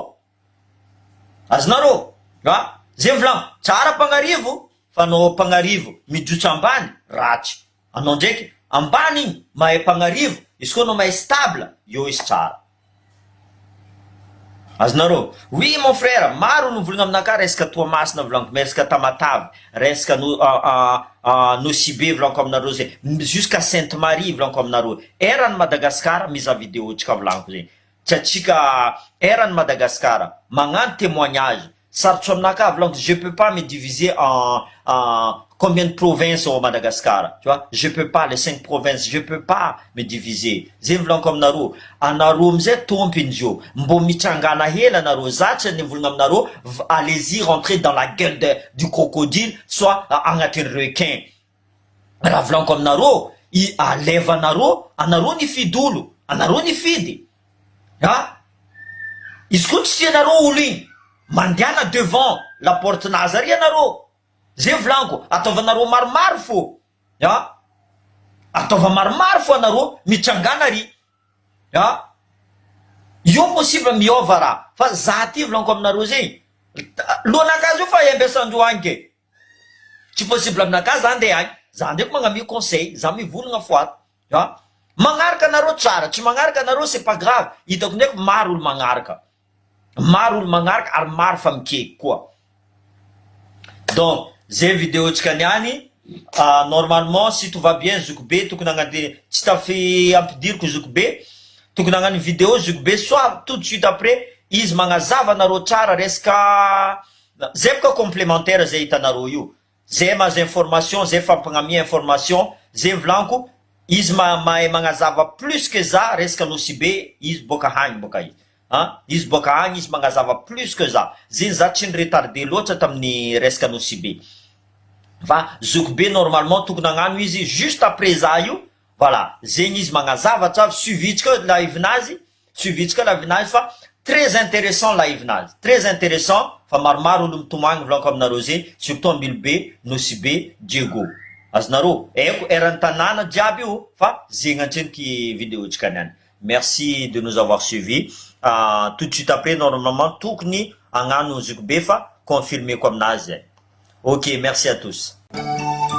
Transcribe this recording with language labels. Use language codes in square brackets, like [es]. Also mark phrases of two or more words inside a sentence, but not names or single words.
[mg] Azonareo, zay volagno, tsara mpagnarivo, fa anao mpagnarivo mijotso ambany, ratsy. Anao ndraiky ambany igny mahay mpagnarivo, izy koa anao mahay stable, io izy tsara. Azonareo, [fr] oui mon frère, [mg] maro no volagna aminaka resaka Toamasina volaniko, resaka Tamatavy, resaka Nosy volaniko aminareo zay, jusqu'à Sainte-Marie volaniko aminareo. Eran'ny Madagasikara miza vidéo tsika volaniko zay. Tsy atsika eran'ny Madagasikara magnano témoignage. Sarotro aminaka volaniko, [fr] je peux pas me diviser en combien de provinces au Madagascar, tu vois? Je peux pas, les 5 provinces, je peux pas me diviser. [mg] Zay volaniko aminareo, anareo amizay tompiny zio, mbo mitsangana hela anareo, zatsy ny volagna aminareo, [fr] allez-y rentrer dans la gueule du crocodile, soit agnatin'ny requin. [mg] Raha volaniko aminareo, aleva anareo nifidy olo, anareo nifidy. Izy koa tsy tianareo olo igny, mandiana [fr] devant la porte [mg] Nazary anareo. Zay volaniko, ataovanareo maromaro fo. Ataova maromaro fo anareo mitsangana ry. Io possible miova raha. Fa za ty volaniko aminareo zay. Lohanakazy io fa iambesan-dreo agny ke. Tsy possible aminakazy za andeha agny. Za ndraiky magnamia conseil, za mivolagna foato. Magnaraka anareo tsara, tsy magnaraka anareo [fr] c'est pas grave. [mg] Hitako ndraiky maro olo magnaraka. Maro olo magnaraka ary maro fa mikeky koa. Donc, zay vidéo tsika niany, [fr] normalement si tout va bien [mg] Zoukbe tokony agnady tsy tafy ampidiriko Zoukbe, tokony agnano vidéo Zoukbe [fr] soit tout de suite après [mg] izy magnazava anareo tsara resaka zay boka complémentaire zay hitanareo io. Zay mahazo information, zay fampagnamia information, zay volaniko izy mahay magnazava [fr] plus que [mg] za resaka Nosy Be, izy boka hagny boka izy. Izy boka hagny izy magnazava [fr] plus que [mg] za. Zay za tsy niretardé loatra tamin'ny resaka Nosy Be. Fa Zoukbe normalement tokony agnano izy [fr] juste après [mg] za io, voilà, zegny izy magnazava tsara, suivitsika live-nazy, fa [fr] très intéressant [mg] live-nazy, [fr] très intéressant, [mg] fa maromaro olo mitomagny volaniko aminareo zay, surtout Ambilobe, Nosy Be, Diego. Azonareo, eko eran'ny tanàna jiaby io, fa zegny antseniky vidéo tsika niany. [fr] Merci de nous avoir suivis. Tout de suite après, normalement, [mg] tokony agnano Zoukbe fa [fr] confirmé comme [mg] nazy. [fr] Ok, merci à tous.